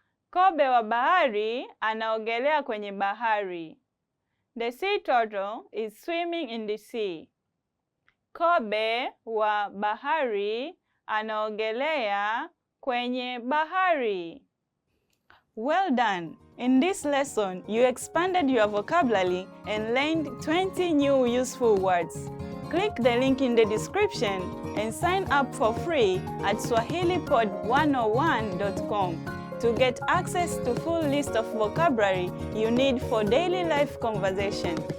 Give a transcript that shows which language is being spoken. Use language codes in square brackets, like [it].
[sw] Kobe wa bahari anaogelea kwenye bahari. [en] The sea turtle is swimming in the sea. [sw] Kobe wa bahari anaogelea kwenye bahari. Well done! In this lesson, you expanded your vocabulary and learned 20 new useful words. Click the link in the description and sign up for free at swahilipod101.com to get access to full list of vocabulary you need for daily life conversation.